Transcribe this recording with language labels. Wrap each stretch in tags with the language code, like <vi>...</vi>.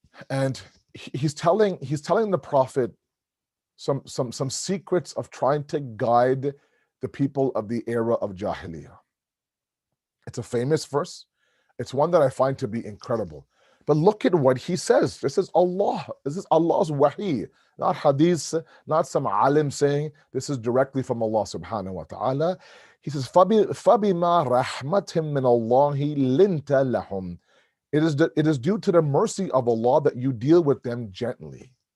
<en>And he's telling the Prophet some secrets of trying to guide the people of the era of Jahiliyyah. It's a famous verse. It's one that I find to be incredible. But look at what he says. This is Allah. This is Allah's wahi, not hadith, not some alim saying. This is directly from Allah subhanahu wa ta'ala. He says,</en> <ar>فَبِمَا رَحْمَةٍ مِّنَ اللَّهِ لِنْتَ لَهُمْ.</ar> <en>It is due to the mercy of Allah that you deal with them gently.</en>